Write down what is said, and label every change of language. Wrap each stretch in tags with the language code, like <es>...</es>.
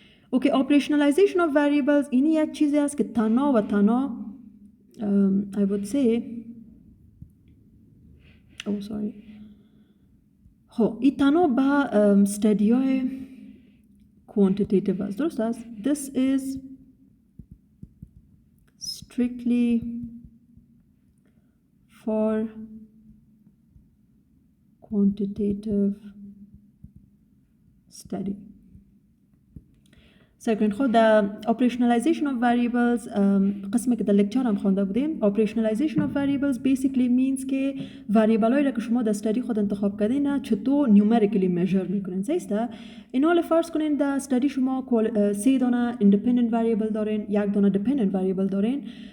<fa>اوکی operationalization of variables اینی یک چیزی است که تنها و تنها</fa> <en>I would say</en> <fa>خب این تنها با study های quantitative است درست است.</fa> <en>This is strictly for quantitative study.</en> <fa>Second خود operationalization of variables قسمی که در لکچر هم خوانده بودیم operationalization of variables basically means که variable هایی را که شما در study خود انتخاب کردین چطور numerically measure میکنین. سیسته این حال فرض کنین در study شما 3 دانه independent variable دارین 1 دانه dependent variable دارین</fa>